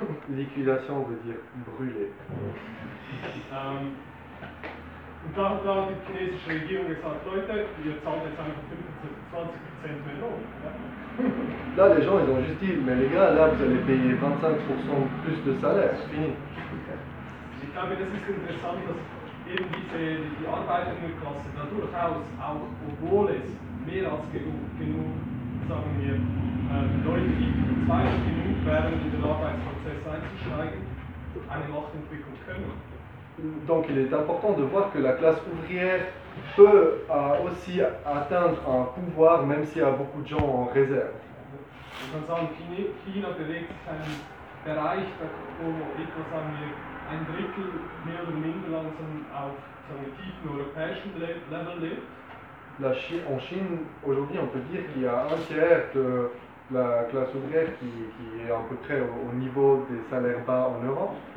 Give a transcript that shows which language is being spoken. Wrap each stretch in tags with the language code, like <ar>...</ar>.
<fr>Liquidation veut dire brûler.</fr> <de>Da hat die chinesische Regierung gesagt, Leute, ihr zahlt jetzt einfach 25% mehr Lohn.</de> <fr>Là, les gens, ils ont juste dit, mais les gars, là, vous allez payer 25% plus de salaire, c'est fini.</fr> <de>Ich glaube, das ist interessant, dass eben die Arbeiterklasse da durchaus auch, obwohl es mehr als genug, sagen wir, Leute, die zweimal genug wären, in den Arbeitsprozess einzusteigen, eine Macht entwickeln können.</de> <fr>Donc il est important de voir que la classe ouvrière peut aussi atteindre un pouvoir, même s'il y a beaucoup de gens en réserve.</fr> <de>Man kann sagen, China bewegt sich einen Bereich, wo etwa, sagen wir, ein Drittel mehr oder minder langsam auf einem tiefen europäischen Level lebt.</de> <fr>En Chine, aujourd'hui, on peut dire qu'il y a un tiers de la classe ouvrière qui est à peu près au niveau des salaires bas en Europe.</fr>